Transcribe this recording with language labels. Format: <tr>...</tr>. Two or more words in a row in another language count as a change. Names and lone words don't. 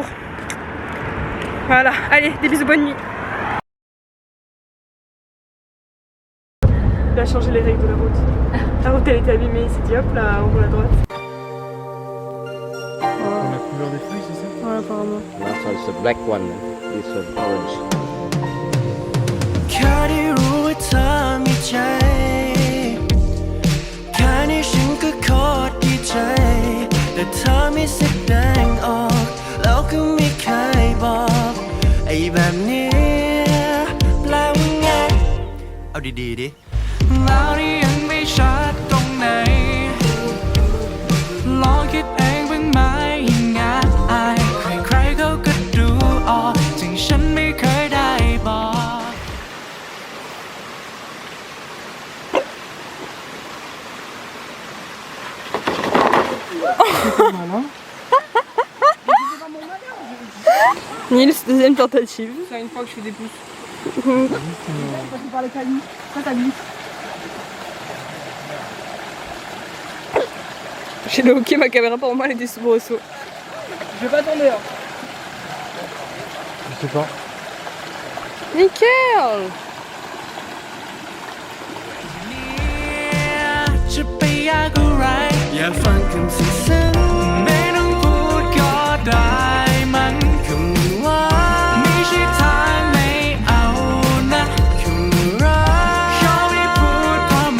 <fr>Voilà, allez, des bisous, bonne nuit. Il a changé les règles de la route. La route elle était abîmée, il s'est dit hop là, on roule à droite. La couleur des feuilles, c'est ça? Voilà, apparemment.</fr> <en>Last one is a black one. This one orange.</en> <th>แค่ได้รู้ว่าเธอมีใจแค่นี้ฉันก็โคตรดีใจแต่เธอไม่แสดงออกแล้วก็ไม่เคยบอกไอ้แบบนี้แปลว่าไงเอาดีๆดิแล้วนี่ยังไม่ชัดตรงไหน ลองคิดเองบ้างไหมยังไงใครๆเขาก็ดูออกถึงฉันไม่เคยได้บอก</th> <fr>Nils, deuxième tentative. C'est une fois que je fais des pouces. J'ai le hockey, ma caméra pour moi elle est des soubresauts. Je vais pas tomber hein. Je sais pas. Nickel.</fr> <th>จะไปยากอะไรอย่าฟังคำซึ้งๆไม่ต้องพูดก็ได้มันคำว่าไม่ใช่ทางไม่เอานะคำรักเขาไม่พูดเพราะ</th>